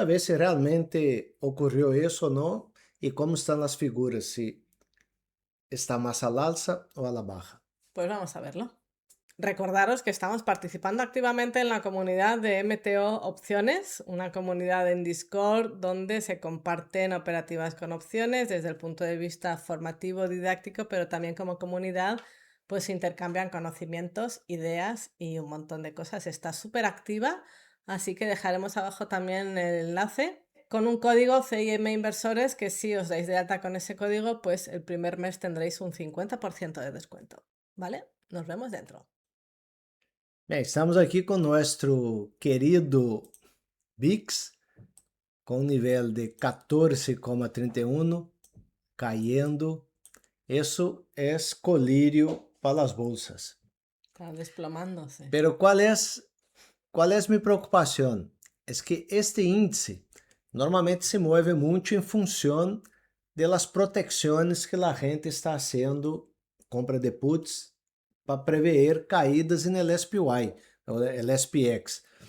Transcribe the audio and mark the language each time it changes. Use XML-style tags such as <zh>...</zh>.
<pt>a ver se realmente ocorreu isso ou não e como estão as figuras,</pt> <es>se está más al alza o a la baja. pues vamos a verlo. Recordaros que estamos participando activamente en la comunidad de MTO Opciones, una comunidad en Discord donde se comparten operativas con opciones desde el punto de vista formativo, didáctico, pero también como comunidad pues se intercambian conocimientos, ideas y un montón de cosas. Está súper activa, así que dejaremos abajo también el enlace con un código CIM Inversores que si os dais de alta con ese código, pues el primer mes tendréis un 50% de descuento. ¿Vale? Nos vemos dentro.</es> <pt>Bem, estamos aqui com nosso querido VIX com nível de 14,31, cayendo. Isso é colírio para as bolsas.</pt> <es>Está desplomándose. Pero ¿cuál es mi preocupación? Es que este índice normalmente se mueve mucho en función de las protecciones que la gente está haciendo, compra de puts, para prever caídas en el SPY, el SPX.</es>